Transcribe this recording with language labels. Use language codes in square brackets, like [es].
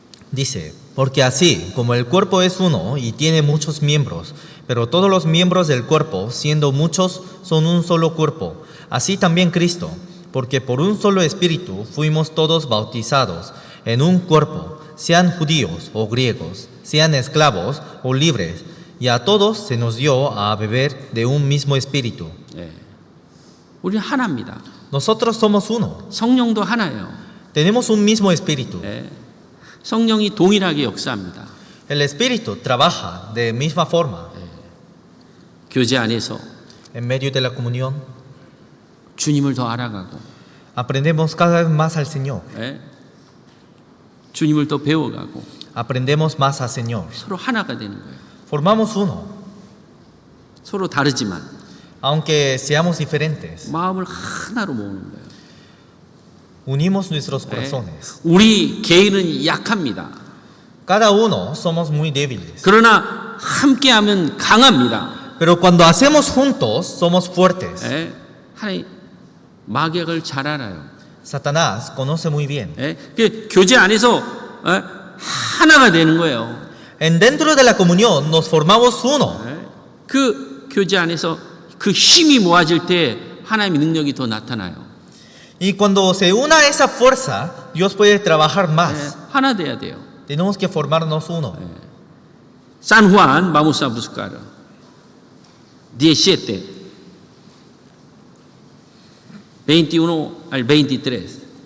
[es] Dice, porque así como el cuerpo es uno y tiene muchos miembros, pero todos los miembros del cuerpo, siendo muchos, son un solo cuerpo, así también Cristo, porque por un solo espíritu fuimos todos bautizados en un cuerpo, sean judíos o griegos, sean esclavos o libres, y a todos se nos dio a beber de un mismo espíritu. [ko] 우리는 하나입니다. [es] Nosotros somos uno, [ko] 성령도 하나예요. [es] tenemos un mismo espíritu. [ko] 성령이 동일하게 역사합니다. [es] El espíritu trabaja de misma forma. [ko] 교제 안에서 [es] En medio de la comunión, [ko] 주님을 더 알아가고 [es] aprendemos cada vez más al Señor. [ko] 주님을 더 배워가고 [es] aprendemos más al Señor. [ko] 서로 하나가 되는 거예요. [es] Formamos uno, [ko] 서로 다르지만 [es] aunque seamos diferentes. [ko] 마음을 하나로 모으는 거예요. [es] Unimos nuestros [ko] 예. [es] corazones. [ko] 우리 개인은 약합니다. [es] Cada uno somos muy débiles. [ko] 그러나 함께하면 강합니다. [es] Pero cuando hacemos juntos, somos fuertes. [ko] 예. 하나님 마귀를 잘 알아요. [es] Satanás conoce muy bien. [ko] 예. 그 교제 안에서 하나가 되는 거예요. [es] En dentro de la comunión nos formamos uno. [ko] 예. 그 교제 안에서 그 힘이 모아질 때 하나님의 능력이 더 나타나요. [es] Y cuando se una esa fuerza, Dios puede trabajar [ko] 예. [es] más. [ko] 하나 돼야 돼요. [es] Tenemos que formarnos uno. San Juan, vamos a buscar 17, 21 al 23.